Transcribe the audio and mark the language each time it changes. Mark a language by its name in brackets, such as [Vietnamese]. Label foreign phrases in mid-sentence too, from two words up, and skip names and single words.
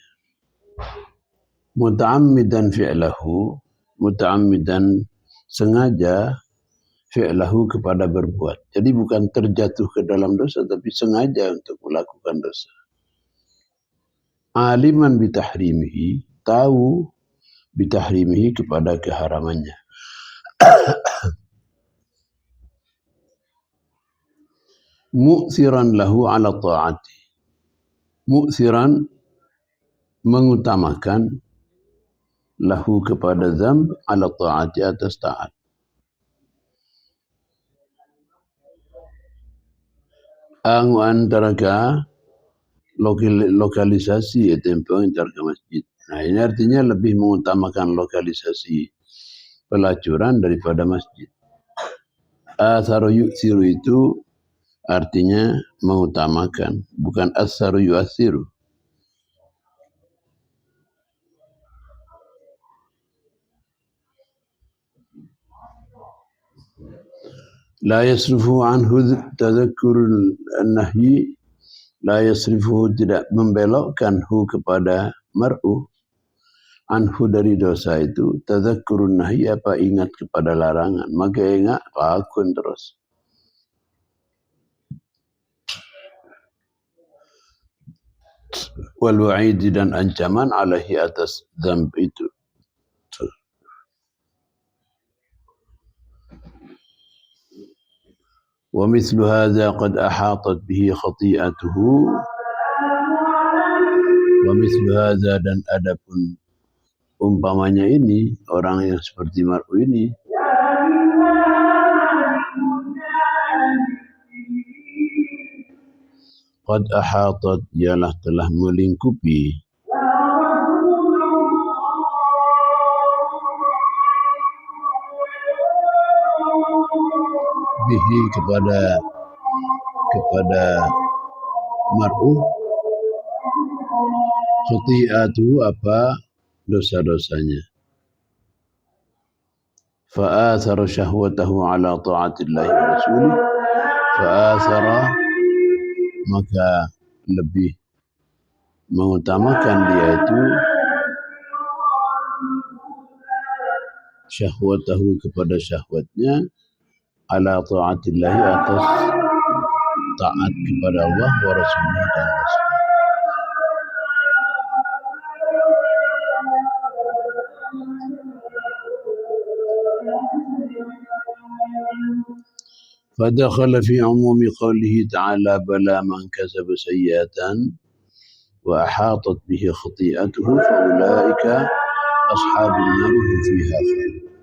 [Arabic] متعمدا فعله متعمدا, sengaja, fi'lahu, kepada berbuat. [Indonesian] Jadi bukan terjatuh ke dalam dosa, tapi sengaja untuk melakukan dosa. [Arabic] عالما بتحريمه, [Indonesian] tahu bitahrimihi, kepada keharamannya. [Arabic] مؤثرا له على الطاعة. [Indonesian] Mu'thiran mengutamakan lahu kepada dzamb [Arabic] على الطاعة [Indonesian] atas taat. Ang antara ka lokalisasi tempo antara ke masjid. Nah, ini artinya lebih mengutamakan lokalisasi pelacuran daripada masjid. [Arabic] آثر يؤثر [Indonesian] itu artinya mengutamakan, bukan [Arabic] آثر يؤاثر. لا يصرف عنه تذكر النهي, لا يصرف [Indonesian] tidak membelokkan hu kepada mar'u anhu dari dosa itu, [Arabic] تذكر النهي [Indonesian] apa ingat kepada larangan, maka ingat lakukan terus. [Arabic] والوعيد [Indonesian] dan ancaman alaihi atas dzamb itu. [Arabic] ومثل هذا قد أحاطت به خطيئته. ومثل هذا [Indonesian] dan adapun umpamanya ini, orang yang seperti mar'u ini, [Arabic] قد أحاطت [Indonesian] ialah telah melingkupi bihi kepada mar'u khati'atu apa dosa-dosanya. [Arabic] فآثر شهوته على طاعة الله ورسوله. [Indonesian] Fa'athara maka lebih mengutamakan dia itu syahwatahu kepada syahwatnya [Arabic] على طاعة الله [Indonesian] atas taat kepada Allah [Arabic] ورسوله [Indonesian] dan rasul. [Arabic] فدخل في عموم قوله تعالى بلى من كسب سيئة وأحاطت به خطيئته فأولئك أصحاب النار هم فيها خالدون.